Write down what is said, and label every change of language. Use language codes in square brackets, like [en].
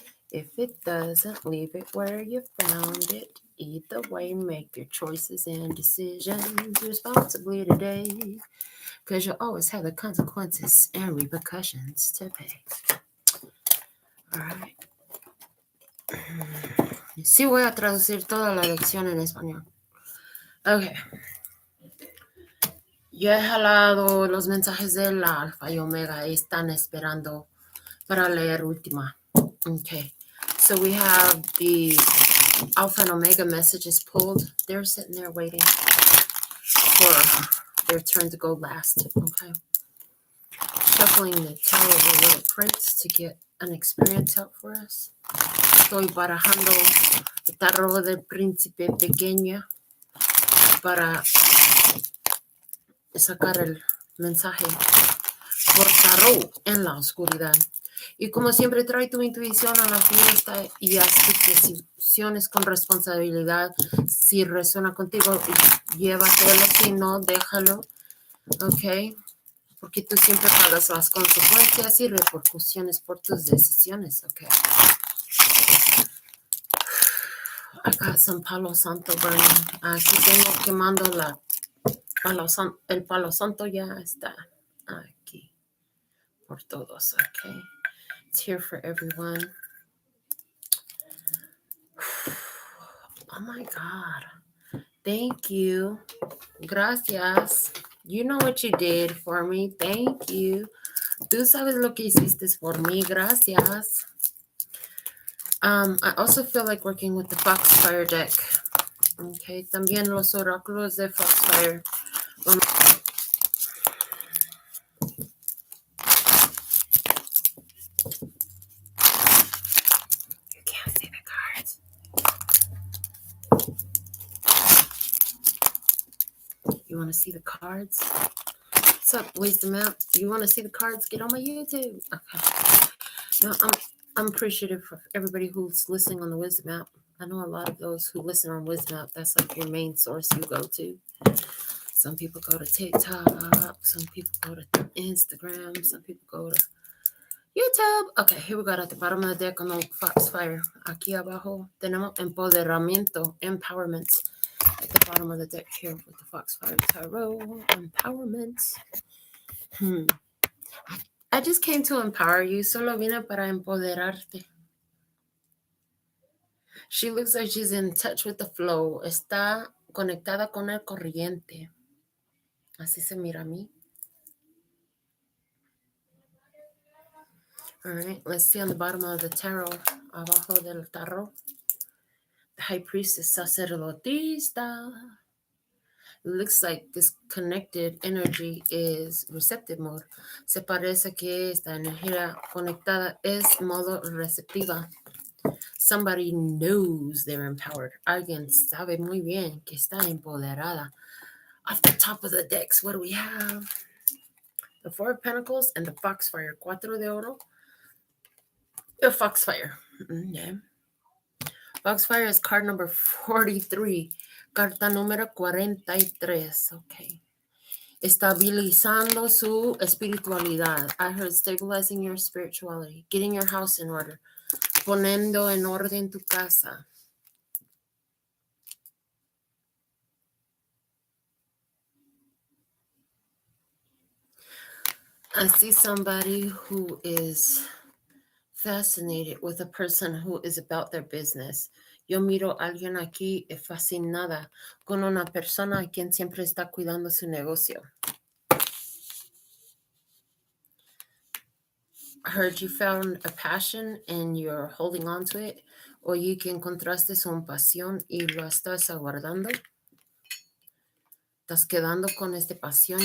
[en] If it doesn't, leave it where you found it. Either way, make your choices and decisions responsibly today, because you'll always have the consequences and repercussions to pay. All right. [es] Sí voy a traducir toda la lección en español. Ok. Yo he jalado los mensajes del alfa y omega y están esperando para leer última. [en] Okay. So we have the alpha and omega messages pulled. They're sitting there waiting for their turn to go last. Okay. Shuffling the Tower of the Little Prince to get an experience out for us. [es] Estoy barajando el tarot del príncipe pequeño para sacar el mensaje por tarot en la oscuridad. Y como siempre, trae tu intuición a la fiesta y haz tus decisiones con responsabilidad. Si resuena contigo, llévatelo. Si no, déjalo. Ok. Porque tú siempre pagas las consecuencias y repercusiones por tus decisiones. Ok. Acá San Palo Santo burning. Aquí tengo quemando el palo santo. Ya está aquí por todos. Ok. [en] It's here for everyone. Oh my God. Thank you. Gracias. You know what you did for me. Thank you. [es] Tú sabes lo que hiciste por mí. Gracias. [en] I also feel like working with the Foxfire deck. Okay. [es] También los oráculos de Foxfire. [en] You can't see the cards. You want to see the cards? What's up, Wisdom App? You want to see the cards? Get on my YouTube. Okay. No, I'm appreciative for everybody who's listening on the Wisdom App. I know a lot of those who listen on Wisdom App, that's like your main source you go to. Some people go to TikTok. Some people go to Instagram. Some people go to YouTube. Okay, here we go at the bottom of the deck on the Foxfire. [es] Aquí abajo tenemos empoderamiento, empowerment. [en] At the bottom of the deck here with the Foxfire Tarot, empowerment. I just came to empower you. [es] Solo vine para empoderarte. [en] She looks like she's in touch with the flow. [es] Está conectada con el corriente. Así se mira a mí. [en] All right, let's see on the bottom of the tarot. [es] Abajo del tarot. [en] The High Priestess Sacerdotista. It looks like this connected energy is receptive mode. [es] Se parece que esta energía conectada es modo receptiva. [en] Somebody knows they're empowered. [es] Alguien sabe muy bien que está empoderada. [en] Off the top of the decks, what do we have? The Four of Pentacles and the Foxfire. [es] Cuatro de Oro. [en] The Foxfire. Okay. Foxfire is card number 43. [es] Carta número 43. Okay. Estabilizando su espiritualidad. [en] I heard stabilizing your spirituality. Getting your house in order. [es] Poniendo en orden tu casa. [en] I see somebody who is fascinated with a person who is about their business. [es] Yo miro a alguien aquí fascinada con una persona a quien siempre está cuidando su negocio. [en] I heard you found a passion and you're holding on to it. [es] Oye que encontraste su pasión y lo estás aguardando. Estás quedando con esta pasión.